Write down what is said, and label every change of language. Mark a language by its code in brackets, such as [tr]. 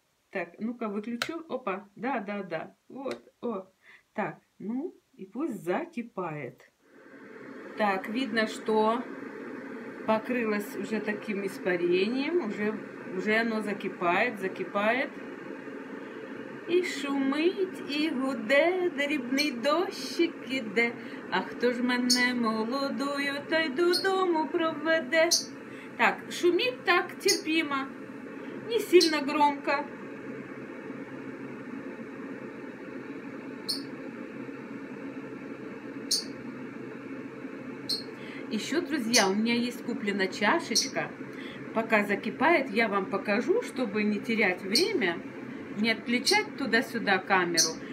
[ru] Так, ну-ка, выключу. Опа, да. Вот, о. Так, ну, и пусть закипает. Так, видно, что покрылось уже таким испарением, уже оно закипает. [uk] І шумить, і гуде, дрібний дощик іде. А хто ж мене молодою, та й додому проведе? [ru] Так, шумит так терпимо, не сильно громко. Еще, друзья, у меня есть куплена чашечка. Пока закипает, я вам покажу, чтобы не терять время, не отключать туда-сюда камеру.